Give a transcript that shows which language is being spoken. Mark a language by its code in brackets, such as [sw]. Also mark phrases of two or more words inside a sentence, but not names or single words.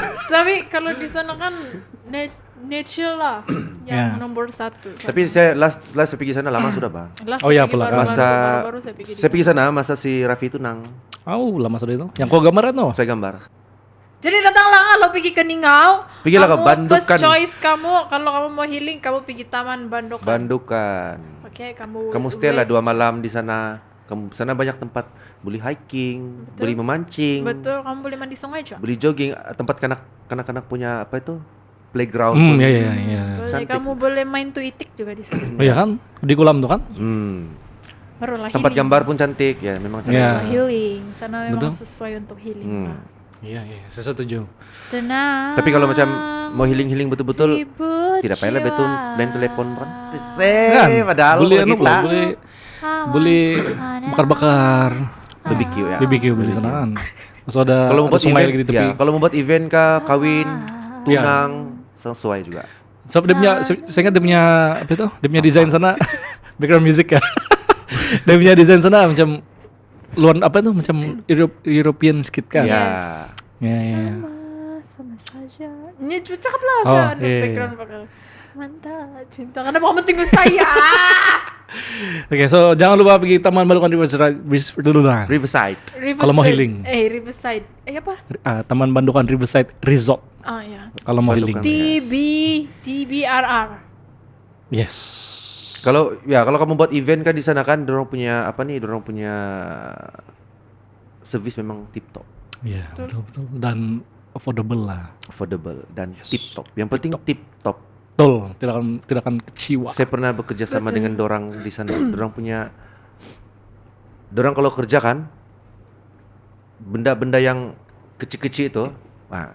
[ms] Tapi kalau di sana kan nature lah yang Ya. nomor satu. Tapi saya last saya pergi sana lama sudah, Bang. Last Oh saya ya, pergi pula. baru saya pergi. Saya pergi sana masa si Raffi itu nang Oh, lama sudah itu. Yang kau gambaran tuh. saya gambar. Jadi datanglah kalau pergi ke Ningau. Pergilah ke Kamu Bandukan. [en] First choice [ms] kamu kalau kamu mau healing kamu pergi Taman Bandukan. Bandukan. Oke, kamu Stay lah waste- 2 malam di sana. Kamu sana banyak tempat boleh hiking, Betul. boleh memancing, Betul, kamu boleh mandi sungai juga. boleh jogging, tempat kanak-kanak punya apa itu? Playground. Hmm, pun. iya. Boleh, Cantik. kamu boleh main tuitik juga di sana. Oh iya kan? Di kolam tuh kan? Barulah Tempat healing. gambar pun cantik ya, memang cantik. Ya. Healing, sana memang Betul. sesuai untuk healing. Hmm. Pak. Iya, saya setuju. Tenang. Tapi kalau macam mau healing betul-betul, ribut tidak payahlah betul jiwa. lain telepon kan. Kan? Padahal boleh begitu anu lah. lah, boleh bakar-bakar. BBQ ya. BBQ beli sana kan. Terus ada Kalau mau buat sungai event, lagi di tepi. ya, kalau mau buat event kah, kawin, Iya. tunang, sesuai juga. So, dia punya, saya ingat dia punya apa itu? Dia punya desain sana [en] background music [ms] ya. Dia punya desain sana macam luar apa itu macam [en] European skit [ms] kan. Ya. Ya. Sama saja. Ini cakap lah Oh, saya iya. background bakal. Mantap, cinta karena kamu tunggu saya. Oke, so jangan lupa pergi Taman Bandukan Riverside. Riverside. Kalau mau healing. Riverside. Apa? Taman Bandukan Riverside Resort Ah ya. kalau mau healing. Bandukan. TBRR. Yes. Kalau kamu buat event kan di sana kan, dorong punya apa nih? Dorong punya service memang [en] tip top, [ms] Iya, betul dan affordable lah. affordable dan [en] tip top. [ms] Yang penting [en] tip top. [ms] Betul, tidak akan kecewa. Saya pernah bekerja sama dengan dorang di sana. Dorang kalau kerja kan benda-benda yang kecil-kecil itu, wah,